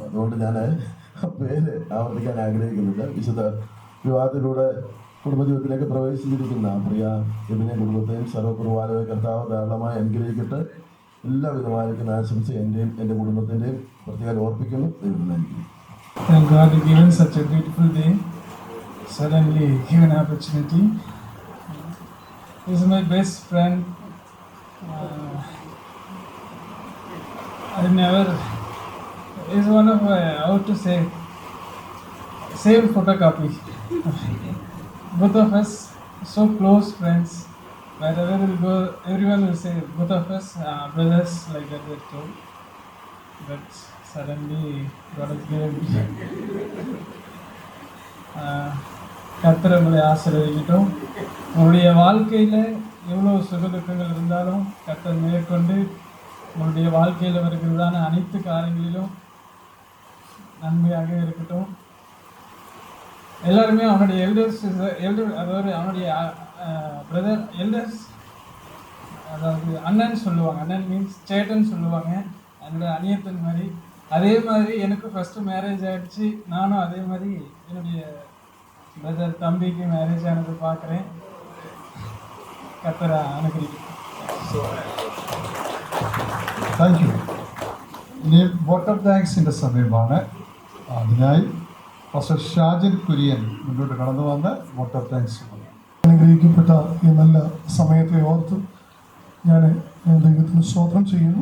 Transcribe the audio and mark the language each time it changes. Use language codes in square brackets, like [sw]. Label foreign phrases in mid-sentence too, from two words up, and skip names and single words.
[ml] അതുകൊണ്ട് ഞാൻ പേര് ആവർത്തിക്കാൻ ആഗ്രഹിക്കുന്നില്ല. വിശുദ്ധ വിവാഹത്തിലൂടെ കുടുംബജീവിതത്തിലേക്ക് പ്രവേശിച്ചിരിക്കുന്ന പ്രിയ എവിനെ കുടുംബത്തെയും സർവ്വകുർബാനയെ കർത്താവ് ധാരാളമായി അനുഗ്രഹിക്കട്ടെ. എല്ലാവിധമായിരിക്കുന്ന ആശംസ എൻ്റെയും എൻ്റെ കുടുംബത്തിൻ്റെയും പ്രത്യേകം ഓർപ്പിക്കുന്നു. ദൈവം അനുഗ്രഹിക്കും. [en] Thank God for giving such a beautiful day. Suddenly given opportunity. This is my best friend. I never. Is one of my, how to say, same photocopy. Both of us so close friends. Wherever we go, everyone will say both of us brothers, like that they're told. But suddenly God has given [ta] கர்த்தர் உங்களை ஆசீர்வதிக்கட்டும். உங்களுடைய வாழ்க்கையில் எவ்வளோ சுகதுக்கங்கள் இருந்தாலும் கர்த்தர் மேற்கொண்டு உங்களுடைய வாழ்க்கையில் வருகிறதான அனைத்து காரியங்களிலும் நன்மையாக இருக்கட்டும். எல்லாருமே அவனுடைய அதாவது அவனுடைய [en] brother elders, [ta] அதாவது அண்ணன் சொல்லுவாங்க. அண்ணன் மீன்ஸ் சேட்டன் சொல்லுவாங்க. என்னோட அநியத்தன் மாதிரி. அதே மாதிரி எனக்கு [en] first marriage [ta] ஆகிடுச்சு. நானும் அதே மாதிரி என்னுடைய பிரதர் தம்பிக்கு மேரேஜ் ஆனது பார்க்குறேன். கர்த்தர் அனுகிரகிக்கும். [en] Thank you. [ml] ഇനി [en] vote of thanks-ിൻ്റെ [ml] സമയമാണ്. അതിനായി പാസ്റ്റർ ഷാജിൻ കുര്യൻ മുന്നോട്ട് കടന്നു വന്ന് [en] vote of thanks. [ml] അനുഗ്രഹിക്കപ്പെട്ട ഈ നല്ല സമയത്തെ ഓർത്ത് ഞാൻ ദൈവത്തിന് സ്തോത്രം ചെയ്യുന്നു.